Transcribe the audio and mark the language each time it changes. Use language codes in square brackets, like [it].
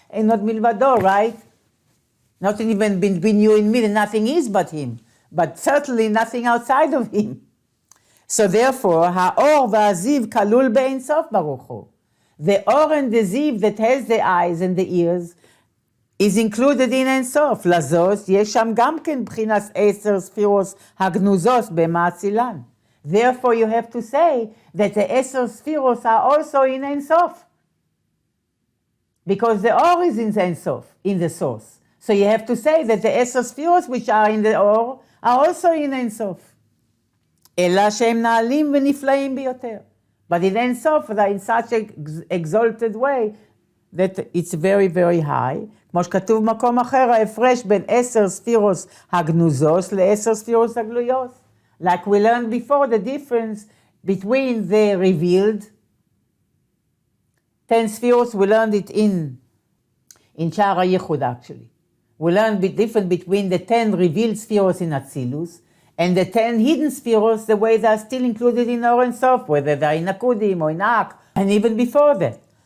[en] And not milvado, right? Not even between you and me, and nothing is but him. But certainly nothing outside of him. So therefore, [he] ha'or va'aziv kalul be'ein sof baruch hu. [en] The or and the ziv that has the eyes and the ears is included in Ein Sof. [he] Lazos, יש שם גם כן בחינת 10 ספירות הגנוזות במאצילן. [en] Therefore, you have to say that the 10 spheros are also in Ein Sof. Because the Or is in Ein Sof, in the source. So you have to say that the 10 spheros which are in the Or are also in Ein Sof. [he] אלא שהם נעלים ונפלאים ביותר. [en] But in Ein Sof, they're in such an exalted way that it's very, very high. [he] כמו שכתוב במקום אחר, ההפרש בין 10 ספירות הגנוזות ל10 ספירות הגלויות. [en] Like we learned before, the difference between the revealed 10 spheres, we learned it in Sha'ar HaYichud actually. We learned the difference between the 10 revealed spheres in Atzilus and the 10 hidden spheres, the way they are still included in Or and Sof, whether they're in Akudim or in Ak, and even before that.